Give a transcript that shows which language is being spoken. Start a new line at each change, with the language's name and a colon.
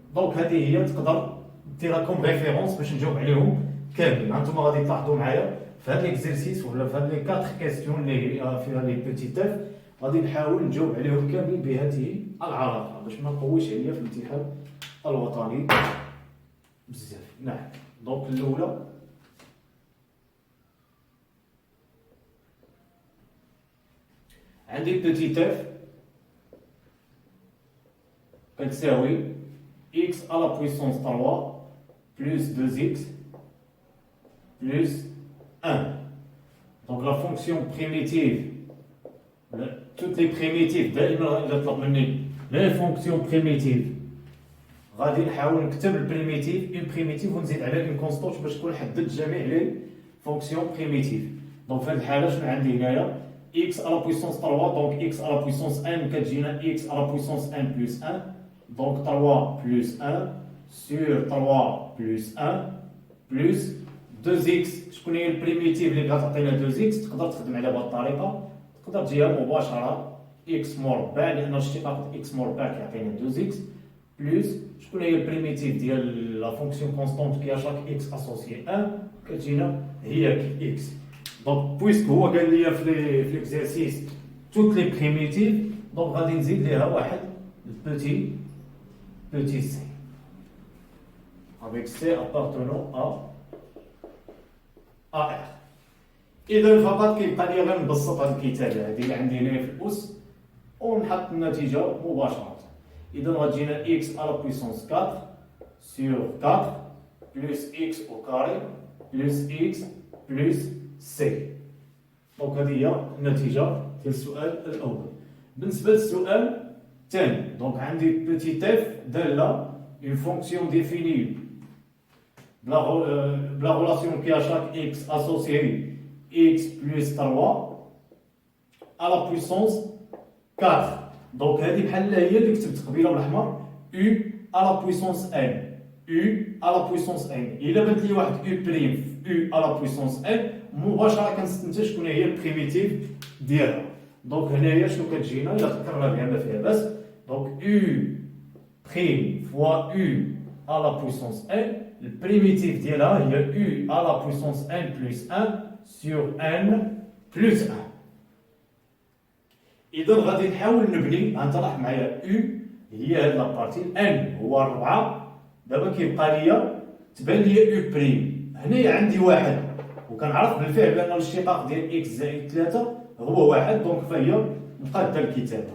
Arabic: دونك هذه هي تقدر ديرها كوم ريفيرونس باش نجاوب عليهم كاملين. هانتوما غادي تلاحظوا معايا في هاد ليكزيرسيس ولا في هاد لي 4 كيسيون اللي فيها لي بوتي اف غادي نحاول نجاوب عليهم كاملين بهذه العلاقه باش ما نطولش عليا في الامتحان الوطني بزاف. نعم.
French: دونك
Arabic: الاولى عندي
French: بوتي اف
Arabic: كتساوي
French: x à la puissance 3 plus 2x plus 1. Donc la fonction primitive, toutes les primitives
Arabic: دائما إذا طلب مني
French: les fonctions primitives
Arabic: غادي نحاول نكتب
French: البريميتيف اون بريميتيف
Arabic: ونزيد عليها
French: اون كونستونت
Arabic: باش تكون حددت جميع
French: لي فونكسيون بريميتيف. دونك في هذه الحالة
Arabic: شنو عندي هنايا
French: x à la puissance 3 donc x à la puissance n
Arabic: كتجينا
French: x à la puissance n plus 1 donc 3 plus 1 sur 3 plus 1 plus 2x.
Arabic: شكون هي البريميتيف اللي كتعطينا 2x؟ تقدر تخدم عليها بهذه الطريقه، تقدر تجيها مباشره x مربع لان اشتقاق x مربع كيعطينا 2x بلس شكون هي البريميتيف ديال
French: لا فونكسيون كونستونت كي شاك x اسوسيي 1
Arabic: كتجينا هي x.
French: دونك بويسك
Arabic: هو قال لي في
French: ليكزيرسيس توت لي بريميتيف دونك
Arabic: غادي نزيد ليها واحد
French: petit c avec c appartenant à R.
Arabic: إذا فقط كيبقى لي غير نبسط هاد الكتابة هادي اللي عندي هنايا في الأس ونحط النتيجة مباشرة. إذا غتجينا
French: x à la puissance 4 sur 4 plus x au carré plus x plus c.
Arabic: دونك هادي هي النتيجة ديال السؤال الأول. بالنسبة للسؤال الثاني
French: دونك عندي بوتي اف دالة une fonction définie la relation qui à chaque x associée x plus 3 à la puissance 4. Donc
Arabic: هذه بحال هي اللي كتبت قبيله بالاحمر
French: u à la puissance n u à la puissance n.
Arabic: الا بانت لي واحد u بريم
French: u à la puissance n
Arabic: مباشره كنستنتج شكون هي البريميتيف ديالها. دونك هنايا شنو كتجينا الا فكرنا بها ما فيها باس.
French: دونك u prime fois u à la puissance n, le primitif
Arabic: ديالها
French: هي u à la puissance n plus 1 sur n plus 1.
Arabic: إذا غادي نحاول نبني غنطرح معايا u هي هاد لابارتي n هو 4. دابا كيبقى ليا تبان ليا u بريم هنايا عندي واحد وكنعرف بالفعل بأن الاشتقاق ديال x زائد 3 هو واحد دونك فهي مقادة الكتابة.